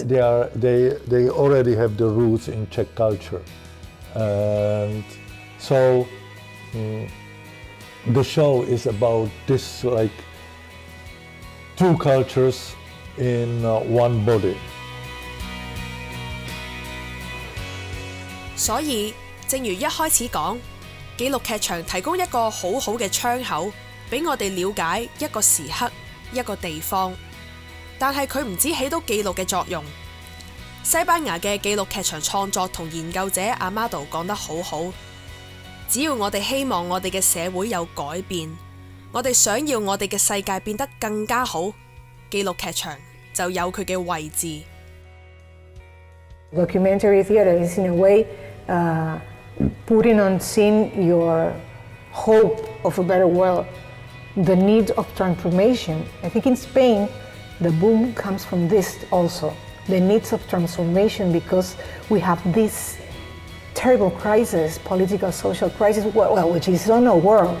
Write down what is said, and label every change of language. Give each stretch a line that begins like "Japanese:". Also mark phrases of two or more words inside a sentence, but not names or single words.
English: They already have the roots in Czech culture, and so the show is about this, like two cultures in one body.
Cantonese: 所以，正如一開始講，紀錄劇場提供一個好好嘅窗口，俾我哋了解一個時刻、一個地方。但係佢唔止起到記錄嘅作用。西班牙嘅紀錄劇場創作同研究者阿馬杜講得好好，只要我哋希望我哋嘅社會有改變，我哋想要我哋嘅世界變得更加好，紀錄劇場就有佢嘅位置。
English: Documentary theater is in a way putting on scene your hope of a better world, the need of transformation. I think in Spain, the boom comes from this also, the needs of transformation, because we have this terrible crisis, political, social crisis, well, which is on our world.